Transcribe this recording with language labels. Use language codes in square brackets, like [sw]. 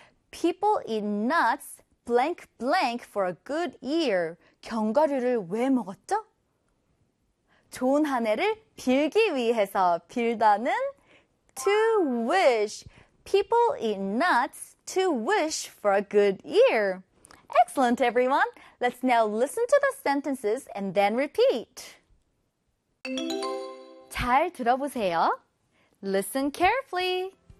[en] People eat nuts blank blank for a good year. [ko] 견과류를 왜 먹었죠? 좋은 한 해를 빌기 위해서. [en] 빌다는 to wish. People eat nuts to wish for a good year. Excellent, everyone. Let's now listen to the sentences and then repeat. [ko] 잘 들어보세요. [en] Listen carefully.